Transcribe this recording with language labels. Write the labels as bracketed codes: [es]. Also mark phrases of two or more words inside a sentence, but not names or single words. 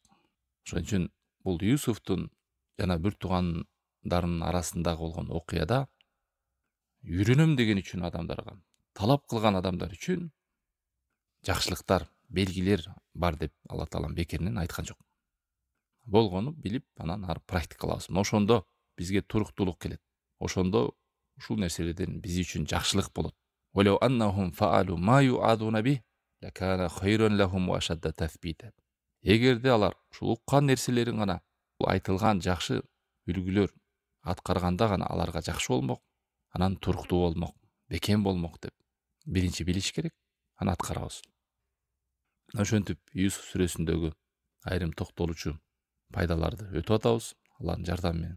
[ky] Ошон үчүн бул Юсуфтун жана бир туугандарынын арасындагы болгон окуяда үйрөнөм деген үчүн адамдарга, талап кылган адамдар үчүн жакшылыктар, белгилер бар деп Алла таалам бекеринен айткан жок. Болгону билип, анан ары практикалабыз. Ошондо бизге туруктуулук келет. Ошондо ушул нерселерден биз үчүн жакшылык болот. [ar] ولو أنهم فعلوا ما يوعظون به لكان خيرا لهم وأشد تثبيتا. [ky] Эгерде алар ушул уккан нерселерин гана, айтылган жакшы үлгүлөр аткарганда гана аларга жакшы болмок, анан туруктуу болмок, бекем болмок деп биринчи билиш керек, анан аткарабыз. Ошентип Юсуф сүрөсүндөгү айрым токтолучу пайдаларды өтүп атабыз Алланын жардамы менен.